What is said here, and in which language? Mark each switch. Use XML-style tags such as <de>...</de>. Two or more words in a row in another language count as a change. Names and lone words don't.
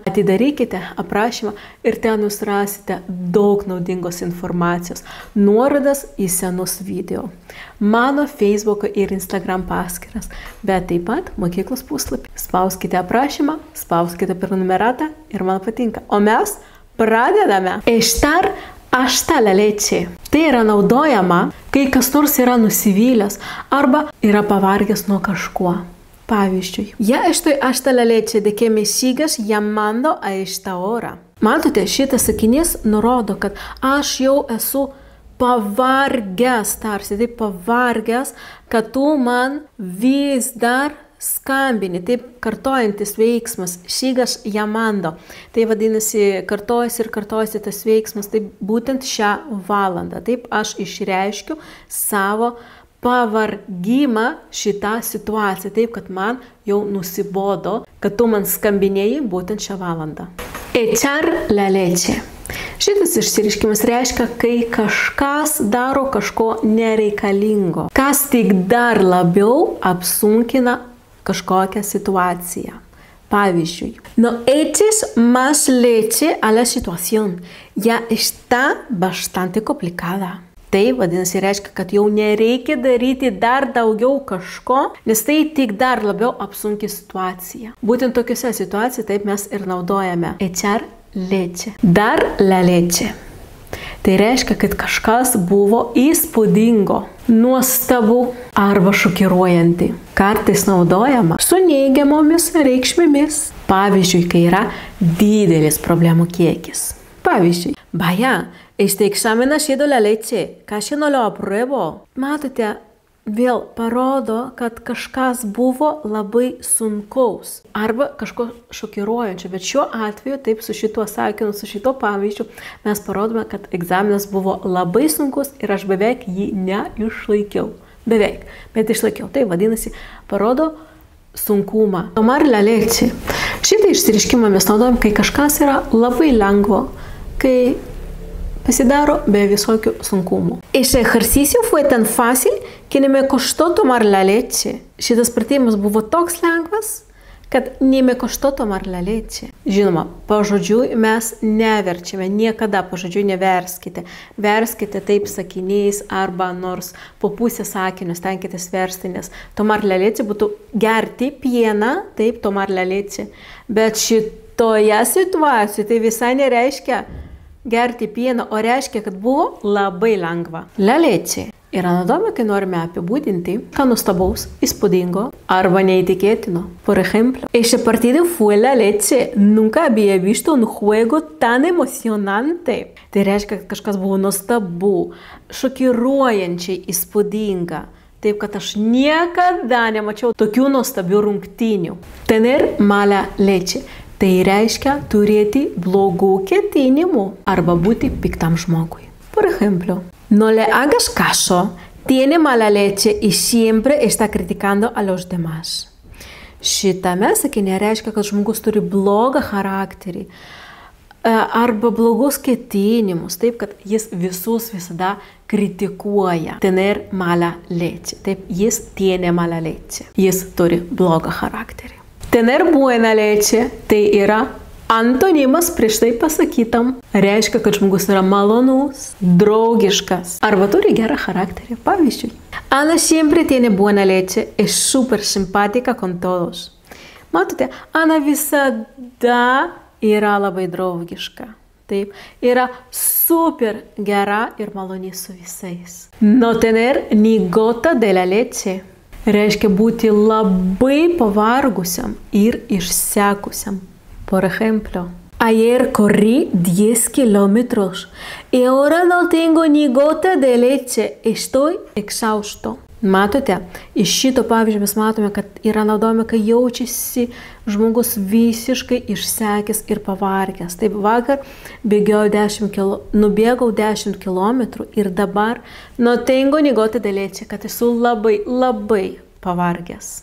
<lt>Atidarykite aprašymą ir ten jūs rasite daug naudingos informacijos, nuorodas į senus video, mano Facebook ir Instagram paskyras, bet taip pat mokyklos puslapį. Spauskite aprašymą, spauskite prenumeratą ir man patinka. O mes pradedame.</lt> <es>Echtar hasta la leche.</es> <lt>Tai yra naudojama, kai kas nors yra nusivylęs arba yra pavargęs nuo kažkuo. Pavyzdžiui,</lt> <es>ya estoy hasta la leche de que me sigas llamando a esta hora.</es> <lt>Matote, šitas sakinys nurodo, kad aš jau esu pavargęs, tarsi taip pavargęs, kad tu man vis dar skambini, taip kartojantis veiksmas,</lt> <es>sigas llamando.</es> <lt>Tai vadinasi, kartojasi tas veiksmas, taip būtent šią valandą. Taip aš išreiškiu savo pavargimą šitą situaciją, taip kad man jau nusibodo, kad tu man skambinėjai būtent šią valandą.</lt> <es>Echar la leche.</es> <lt>Šitas išsireiškimas reiškia, kai kažkas daro kažko nereikalingo, kas tik dar labiau apsunkina kažkokią situaciją. Pavyzdžiui,</lt> <es>no eches más leche a la situación, ya está bastante complicada.</es> <lt>Tai vadinasi reiškia, kad jau nereikia daryti dar daugiau kažko, nes tai tik dar labiau apsunkina situaciją. Būtent tokiuose situacijose taip mes ir naudojame</lt> <es>echar leche. Dar la leche.</es> <lt>Tai reiškia, kad kažkas buvo įspūdingo, nuostabu arba šokiruojanti. Kartais naudojama su neigiamomis reikšmėmis. Pavyzdžiui, kai yra didelis problemų kiekis. Pavyzdžiui,</lt> <es>vaya, este examen ha sido la leche, casi no lo apruebo.</es> <lt>Matote, vėl parodo, kad kažkas buvo labai sunkaus arba kažko šokiruojančio, bet šiuo atveju, taip su šituo sakiniu, su šito pavyzdžiu, mes parodome, kad egzaminas buvo labai sunkus ir aš beveik jį neišlaikiau. Beveik, bet išlaikiau. Tai vadinasi, parodo sunkumą.</lt> <es>Tomar la leche.</es> <lt>Šitą išsireiškimą mes naudojam, kai kažkas yra labai lengvo, kai pasidaro be visokių sunkumų.</lt> <es>Ese ejercicio fue tan fácil que no me costó tomar la leche.</es> <lt>Šitas pratimas buvo toks lengvas, kad ne</lt> <es>me costó tomar la leche.</es> <lt>Žinoma, pažodžiui mes neverčiame, niekada pažodžiui neverskite. Verskite taip sakiniais arba nors po pusę sakinio stenkitės versti, nes</lt> <es>tomar la leche</es> <lt>būtų gerti pieną, taip</lt> <es>tomar la leche.</es> <lt>Bet šitoje situacijoje tai visai nereiškia gerti pieną, o reiškia, kad buvo labai lengva.</lt> <es>La leche</es> <lt>yra naudojama, kai norime apibūdinti ką nuostabaus, įspūdingo arba neįtikėtino.</lt> <es>Por ejemplo, ese partido fue la leche. Nunca había visto un juego tan emocionante.</es> <lt>Tai reiškia, kad kažkas buvo nuostabu, šokiruojančiai įspūdinga. Taip, kad aš niekada nemačiau tokių nuostabių rungtynių.</lt> <es>Tener mala leche.</es> <lt>Tai reiškia turėti blogų ketinimų arba būti piktam žmogui.</lt> <es>Por ejemplo, no le hagas caso, tiene mala leche y siempre está criticando a los demás.</es> <lt>Šitame sakinėje reiškia, kad žmogus turi blogą charakterį arba blogus ketinimus, taip, kad jis visus visada kritikuoja.</lt> <es>Tener mala leche.</es> <lt>Taip, jis</lt> <es>tiene mala leche.</es> <lt>Jis turi blogą charakterį.</lt> <es>Tener buena leche</es> <lt>tai yra antonimas prieš tai pasakytam. Reiškia, kad žmogus yra malonus, draugiškas arba turi gerą charakterį. Pavyzdžiui,</lt> <es>Ana siempre tiene buena leche, es súper simpática con todos.</es> <lt>Matote, Ana visada yra labai draugiška. Taip, yra super gera ir maloni su visais.</lt> <es>No tener ni gota de la leche</es> <lt>reiškia būti labai pavargusiam ir išsekusiam.</lt> <es>Por ejemplo, ayer corrí 10 kilómetros y ahora no tengo ni gota de leche, estoy exhausto.</es> <lt>Matote, iš šito pavyzdžio mes matome, kad yra naudojama, kai jaučiasi žmogus visiškai išsekęs ir pavargęs. Taip, vakar nubėgau 10 kilometrų ir dabar</lt> <es>no tengo ni gota de leche,</es> <lt>kad esu labai pavargęs.</lt>